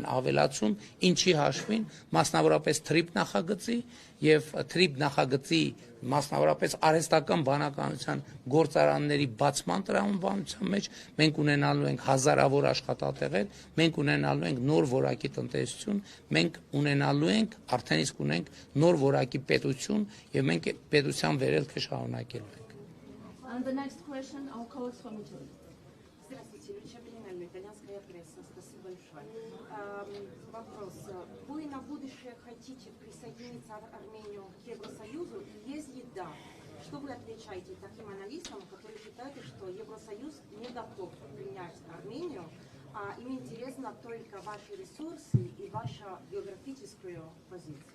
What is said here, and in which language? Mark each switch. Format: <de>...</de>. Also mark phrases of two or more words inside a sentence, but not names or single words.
<hy>ավելացում, ինչի հաշվին մասնավորապես թրիփ նախագծի եւ թրիփ նախագծի մասնավորապես արհեստական բանականության գործարանների բացման տրամաբանության մեջ մենք ունենալու ենք հազարավոր աշխատատեղեր, մենք ունենալու ենք նոր որակի տնտեսություն, մենք ունենալու ենք արդեն իսկ ունենք նոր որակի պետություն եւ մենք պետության վերելքը շարունակելու ենք։</hy> <en>And the next question, our colleagues from Italy.</en> <ru>Здравствуйте, Ильича Белинальна, итальянская пресса. Спасибо большое. Вопрос. Вы на будущее хотите присоединить Армению к Евросоюзу? И если да, что вы отвечаете таким аналитикам, которые считают, что Евросоюз не готов принять Армению, а им интересно только ваши ресурсы и ваша географическая позиция?</ru>